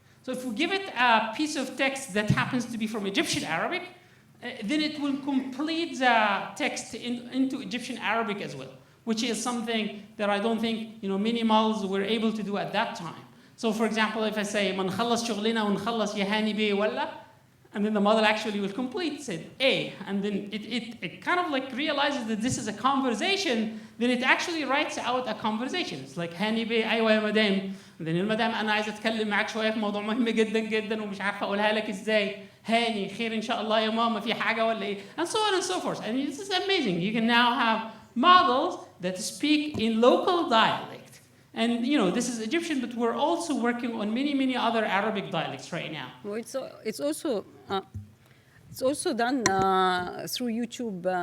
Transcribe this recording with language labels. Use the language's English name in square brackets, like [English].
[English] So if we give it a piece of text that happens to be from Egyptian Arabic, then it will complete the text into Egyptian Arabic as well, which is something that I don't think many models were able to do at that time. So for example, if I say, [Arabic] "Man khalas shughlina wa nkhalas yahani bi walla," [English] and then the model actually will complete, said A, and then it kind of like realizes that this is a conversation, then it actually writes out a conversation. It's like, [Arabic] "هاني بي أيوة يا مدام." [English] And then [Arabic] المدام أنا عايز أتكلم معاك شوية في موضوع مهم جدا جدا ومش عارفة أقولها لك إزاي. هاني خير إن شاء الله يا ماما في حاجة ولا إيه؟ [English] And so on and so forth. And this is amazing. You can now have models that speak in local dialect. And this is Egyptian, but we're also working on many other Arabic dialects right now. Well, it's also done through YouTube.